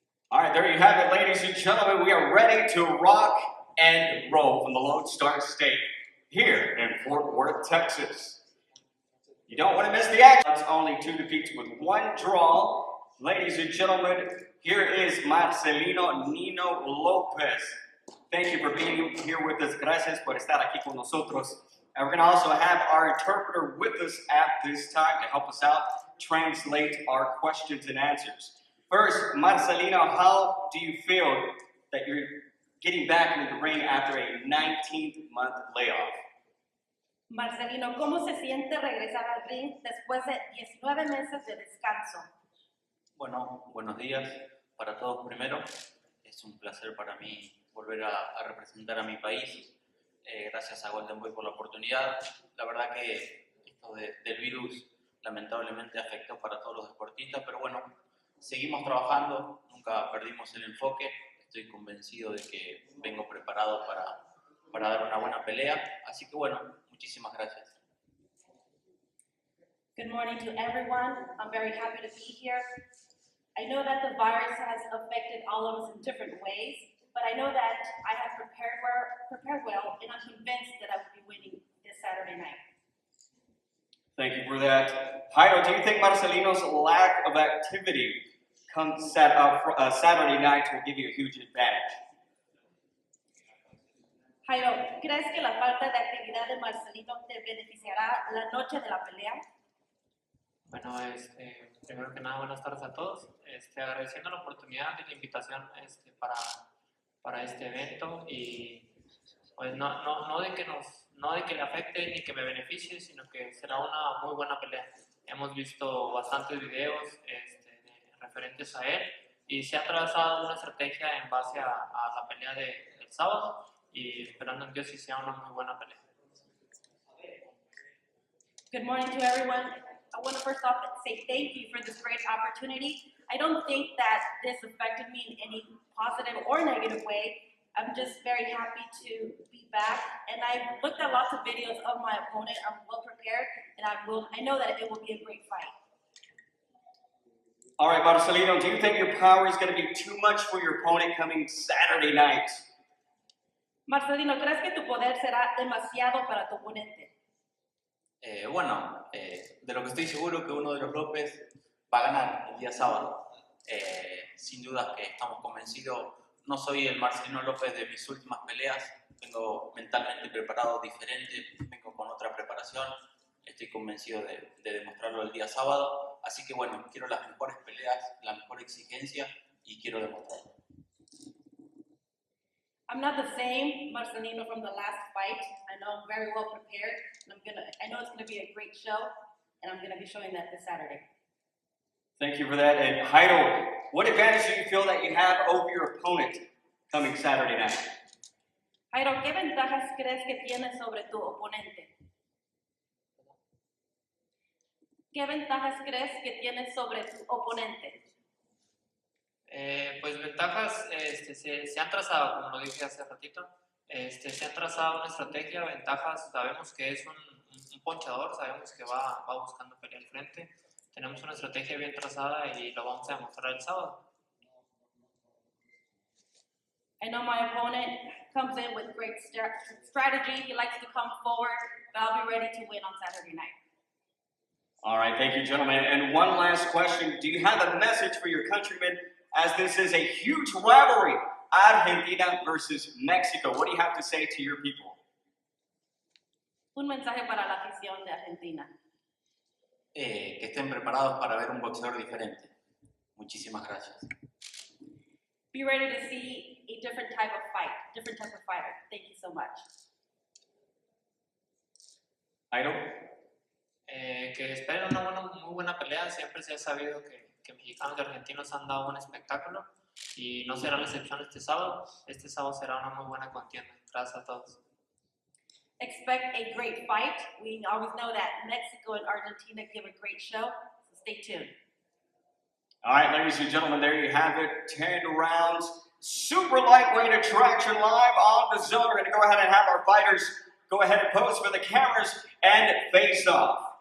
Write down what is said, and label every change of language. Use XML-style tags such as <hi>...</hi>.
<en>All right, there you have it, ladies and gentlemen. We are ready to rock and roll from the Lone Star State here in Fort Worth, Texas. You don't want to miss the action. It's only 2 defeats with 1 draw. Ladies and gentlemen, here is Marcelino Nino Lopez. Thank you for being here with us.</en> <es>Gracias por estar aquí con nosotros.</es> <en>And we're going to also have our interpreter with us at this time to help us out, translate our questions and answers. First, Marcelino, how do you feel that you're getting back into the ring after a 19-month layoff?</en> <es>Marcelino, ¿cómo se siente regresar al ring después de 19 meses de descanso? Bueno, buenos días para todos primero. Es un placer para mí volver a representar a mi país. Gracias a Golden Boy por la oportunidad. La verdad que esto del virus lamentablemente afectó para todos los deportistas, pero bueno, seguimos trabajando, nunca perdimos el enfoque. Estoy convencido de que vengo preparado para dar una buena pelea. Así que bueno, muchísimas gracias.</es> <en>Good morning to everyone. I'm very happy to be here. I know that the virus has affected all of us in different ways, but I know that I have prepared well, and I'm convinced that I will be winning this Saturday night. Thank you for that. Jairo, do you think Marcelino's lack of activity come Saturday night will give you a huge advantage?</en> <es>Jairo, ¿crees que la falta de actividad de Marcelino te beneficiará la noche de la pelea? Bueno, primero que nada, buenas tardes a todos. Agradeciendo la oportunidad y la invitación para este evento y pues no de que le afecte ni que me beneficie, sino que será una muy buena pelea. Hemos visto bastantes videos referentes a él y se ha trazado una estrategia en base a la pelea del sábado y esperando en Dios si sea una muy buena pelea.</es> <en>Good morning to everyone. I want to first off say thank you for this great opportunity. I don't think that this affected me in any positive or negative way. I'm just very happy to be back, and I've looked at lots of videos of my opponent. I'm well prepared, and I know that it will be a great fight. All right, Marcelino, do you think your power is going to be too much for your opponent coming Saturday night?</en> <es>Marcelino, ¿crees que tu poder será demasiado para tu oponente? Bueno, de lo que estoy seguro que uno de los López va a ganar el día sábado. Sin duda que estamos convencidos. No soy el Marcelino López de mis últimas peleas. Vengo mentalmente preparado diferente, vengo con otra preparación. Estoy convencido de demostrarlo el día sábado. Así que bueno, quiero las mejores peleas, la mejor exigencia y quiero demostrarlo.</es> <en>I'm not the same Marcelino from the last fight. I know I'm very well prepared. And I know it's gonna be a great show, and I'm gonna be showing that this Saturday. Thank you for that. And Heidel, what advantage do you feel that you have over your opponent coming Saturday night?</en> <es>Jairo, ¿qué ventajas crees que tienes sobre tu oponente? ¿Qué ventajas crees que tienes sobre tu oponente? Pues ventajas se han trazado, como lo dije hace ratito, se han trazado una estrategia, ventajas, sabemos que es un ponchador, sabemos que va buscando pelear al frente, tenemos una estrategia bien trazada y lo vamos a demostrar el sábado.</es> <en>I know my opponent comes in with great strategy, he likes to come forward, but I'll be ready to win on Saturday night. All right, thank you, gentlemen. And one last question. Do you have a message for your countrymen, as this is a huge rivalry, Argentina versus Mexico? What do you have to say to your people?</en> <es>Un mensaje para la afición de Argentina. Que estén preparados para ver un boxeador diferente. Muchísimas gracias.</es> <en>Be ready to see a different type of fight, different type of fighter. Thank you so much. Idol?</en> <es>Que esperen una muy buena pelea. Siempre se ha sabido que mexicanos y argentinos han dado un espectáculo y no será la excepción este sábado. Este sábado será una muy buena contienda. Gracias a todos.</es> <en>Expect a great fight. We always know that Mexico and Argentina give a great show, so stay tuned. All right, ladies and gentlemen, there you have it. 10 rounds, super lightweight attraction live on the zone. We're going to go ahead and have our fighters go ahead and pose for the cameras and face off.</en>